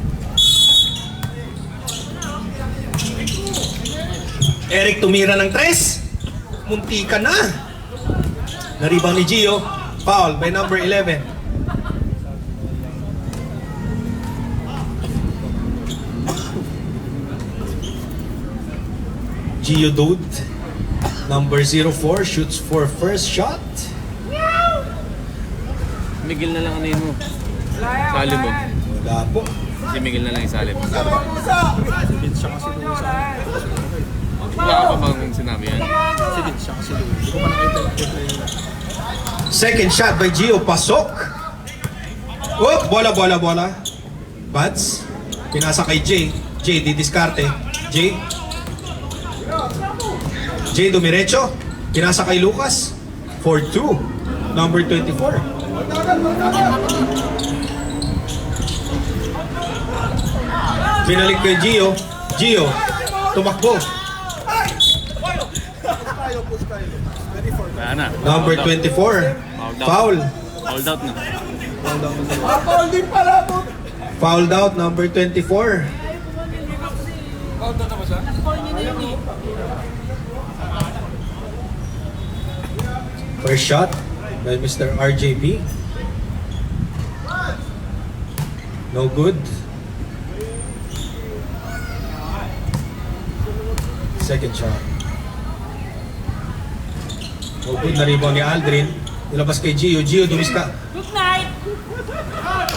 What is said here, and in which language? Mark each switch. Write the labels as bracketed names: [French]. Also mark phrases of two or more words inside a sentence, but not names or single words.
[Filipino] Eric tumira ng 3. Munti ka na. Naribang ni Gio. [English] Foul by number 11. Gio Dode. Number 04 shoots for first shot. [Filipino] Miguel na lang ano yun mo. Sali mo. Wala po. Si Miguel na lang isali mo. Si Vince siya kasi doon sa Wala ka pa bang sinabi yan? Si Vince siya kasi doon. Hindi ko pa nakita yung play nila. [English] Second shot by Gio, pasok. [Filipino] Oh, bola. Bats. Pinasa kay Jay. Jay, didiskarte. Jay. Jay, dumiretso. Pinasa kay Lucas. 4-2. Number 24. Binalik kay Gio. Gio, tumakbo. Kaya na. [English] Number 24. Foul. Hold out [Filipino] na. [English] Fouled out, number 24. First shot by Mr. RJP. No good. Second shot. No good [Filipino] na rebound ni Aldrin. Nilabas kay Gio. Gio dumiska. [English] Good night!